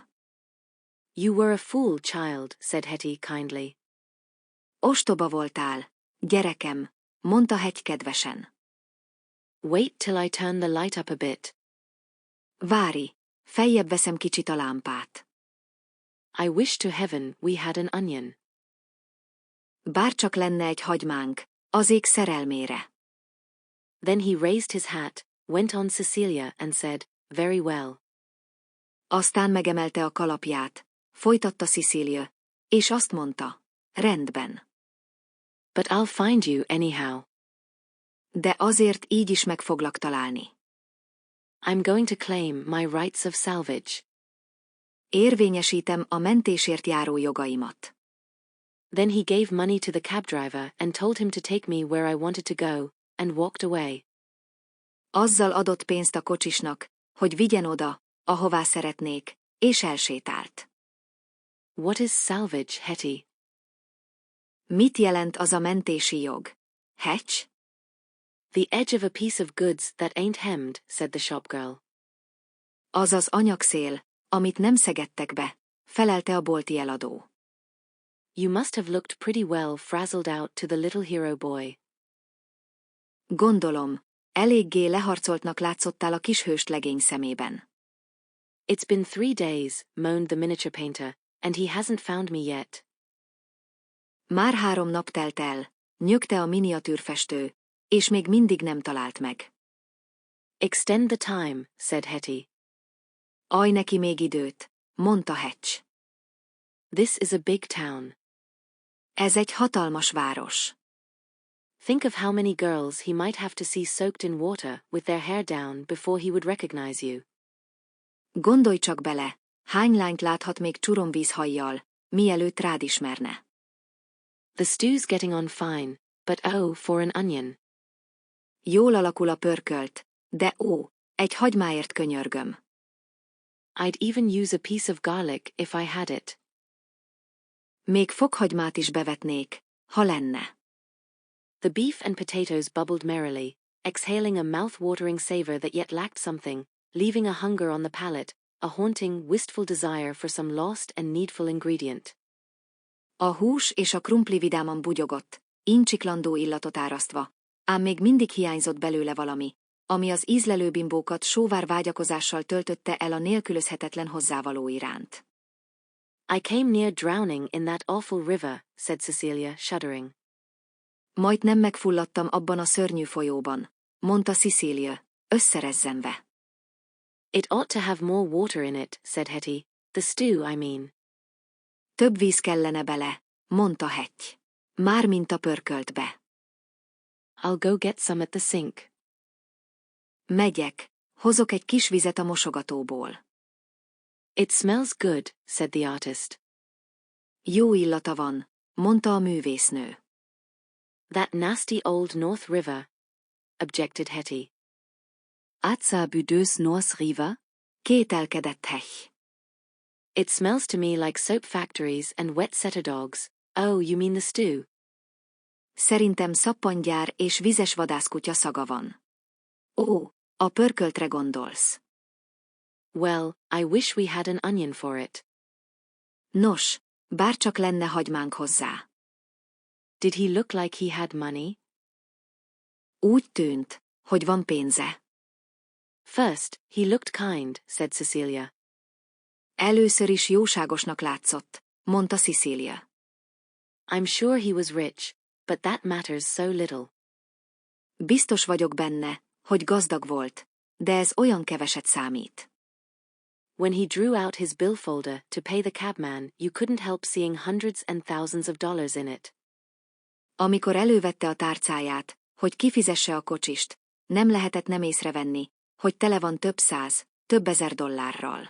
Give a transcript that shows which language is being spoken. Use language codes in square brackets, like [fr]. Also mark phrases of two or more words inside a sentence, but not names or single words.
[en] You were a fool, child, said Hetty kindly. [hu] Ostoba voltál, gyerekem, mondta Hetty kedvesen. [en] Wait till I turn the light up a bit. [hu] Várj, feljebb veszem kicsit a lámpát. [en] I wish to heaven we had an onion. [hu] Bárcsak lenne egy hagymánk, az ég szerelmére. [en] Then he raised his hat, went on Cecilia and said, very well. [hu] Aztán megemelte a kalapját, folytatta Cecilia, és azt mondta, rendben. [en] But I'll find you anyhow. [hu] De azért így is meg foglak találni. [en] I'm going to claim my rights of salvage. [hu] Érvényesítem a mentésért járó jogaimat. [en] Then he gave money to the cab driver and told him to take me where I wanted to go, and walked away. [hu] Azzal adott pénzt a kocsisnak, hogy vigyen oda, ahová szeretnék, és elsétált. [en] What is salvage, Hetty? [hu] Mit jelent az a mentési jog? [en] Hetty? The edge of a piece of goods that ain't hemmed, said the shopgirl. [hu] Az az anyagszél, amit nem szegedtek be, felelte a bolti eladó. [en] You must have looked pretty well frazzled out to the little hero boy. [hu] Gondolom, eléggé leharcoltnak látszottál a kishőst legény szemében. [en] It's been 3 days, moaned the miniature painter, and he hasn't found me yet. [hu] Már 3 nap telt el, nyögte a miniatűrfestő, és még mindig nem talált meg. [en] Extend the time, said Hetty. [hu] Adj neki még időt, mondta Hatch. [en] This is a big town. [hu] Ez egy hatalmas város. [en] Think of how many girls he might have to see soaked in water with their hair down before he would recognize you. [hu] Gondolj csak bele, hány lányt láthat még csuromvízhajjal, mielőtt rád ismerne. [en] The stew's getting on fine, but oh, for an onion. [hu] Jól alakul a pörkölt, de egy hagymáért könyörgöm. [en] I'd even use a piece of garlic if I had it. [hu] Még fokhagymát is bevetnék, ha lenne. [en] The beef and potatoes bubbled merrily, exhaling a mouth-watering savor that yet lacked something, leaving a hunger on the palate, a haunting, wistful desire for some lost and needful ingredient. [hu] A hús és a krumpli vidáman bugyogott, incsiklandó illatot árasztva, ám még mindig hiányzott belőle valami, ami az ízlelő bimbókat sóvár vágyakozással töltötte el a nélkülözhetetlen hozzávaló iránt. [en] I came near drowning in that awful river, said Cecilia, shuddering. [hu] Majdnem megfulladtam abban a szörnyű folyóban, mondta Cecilia, összerezzenve. [en] It ought to have more water in it, said Hetty. The stew, I mean. [hu] Több víz kellene bele, mondta Hatch. Mármint a pörköltbe. [en] I'll go get some at the sink. [hu] Megyek, hozok egy kis vizet a mosogatóból. [en] It smells good, said the artist. [hu] Jó illata van, mondta a művésznő. [en] That nasty old North River, objected Hetty. Atsa budeus North River? [hu] Kételkedett Hatch. [en] It smells to me like soap factories and wet setter dogs. Oh, you mean the stew? [hu] Szerintem szappangyár és vizes vadászkutya szaga van. A pörköltre gondolsz. [en] Well, I wish we had an onion for it. [hu] Nos, bárcsak lenne hagymánk hozzá. [en] Did he look like he had money? [hu] Úgy tűnt, hogy van pénze. [en] First, he looked kind, said Cecilia. [hu] Először is jóságosnak látszott, mondta Cecilia. [en] I'm sure he was rich, but that matters so little. [hu] Biztos vagyok benne, hogy gazdag volt, de ez olyan keveset számít. [en] When he drew out his billfolder to pay the cabman, you couldn't help seeing hundreds and thousands of dollars in it. [hu] Amikor elővette a tárcáját, hogy kifizesse a kocsist, nem lehetett nem észrevenni, hogy tele van több száz, több ezer dollárral.